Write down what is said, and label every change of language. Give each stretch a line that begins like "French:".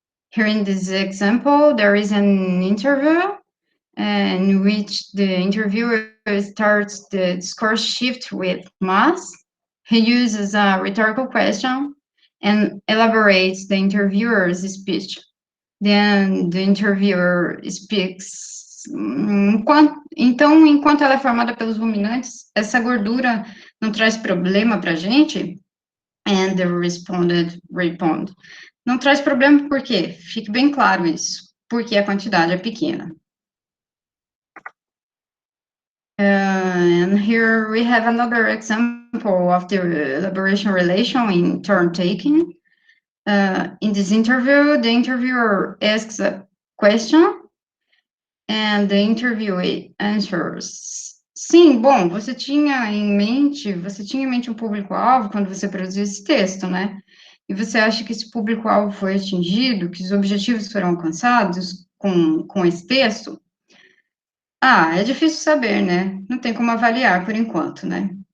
English: Here in this example, there is an interview in which the interviewer starts the discourse shift with Mas. He uses a rhetorical question and elaborates the interviewer's speech. Then the interviewer speaks.
Portuguese: Então, enquanto ela é formada pelos ruminantes, essa gordura não traz problema para a gente?
English: And the respondent respond.
Portuguese: Não traz problema por quê? Fique bem claro isso. Porque a quantidade é pequena.
English: And here we have another example of the elaboration relation in turn taking. In this interview, the interviewer asks a question and the interviewee answers.
Portuguese: Sim, bom, você tinha em mente um público-alvo quando você produziu esse texto, né? E você acha que esse público-alvo foi atingido, que os objetivos foram alcançados com esse texto? Ah, é difícil saber, né? Não tem como avaliar por enquanto, né?